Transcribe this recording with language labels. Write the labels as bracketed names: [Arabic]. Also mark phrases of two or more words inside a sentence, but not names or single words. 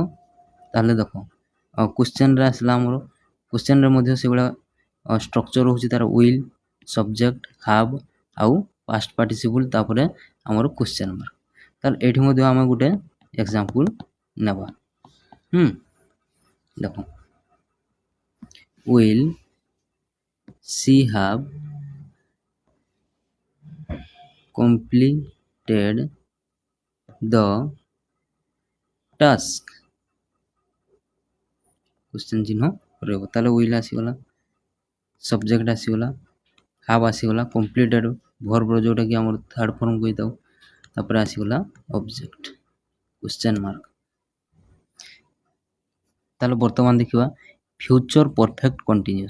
[Odia] ତାହେଲେ ଦେଖ କ୍ୱେଶ୍ଚନ୍ରେ ଆସିଲା ଆମର, କ୍ୱେଶ୍ଚନ୍ରେ ମଧ୍ୟ ସେଭଳିଆ ଷ୍ଟ୍ରକ୍ଚର ହେଉଛି ତାର [English] will, subject, have [Odia] ଆଉ [English] past participle, [Odia] ତାପରେ ଆମର [English] question mark. [Odia] ତାହେଲେ ଏଠି ମଧ୍ୟ ଆମେ ଗୋଟେ ଏକ୍ସାମ୍ପଲ୍ ନେବା। [English] ଦେଖ will she have completed the task? [Odia] କ୍ୱେଶ୍ଚନ ଚିହ୍ନ ରହିବ। ତାହେଲେ will ଆସିଗଲା, ସବଜେକ୍ଟ ଆସିଗଲା, ହାଭ୍ ଆସିଗଲା, [English] completed verb [Odia] ଯେଉଁଟାକି ଆମର [English] third form [Odia] କହିଥାଉ, ତାପରେ ଆସିଗଲା ଅବଜେକ୍ଟ, [English] question mark. [Odia] ତାହେଲେ ବର୍ତ୍ତମାନ ଦେଖିବା [English] future perfect continuous.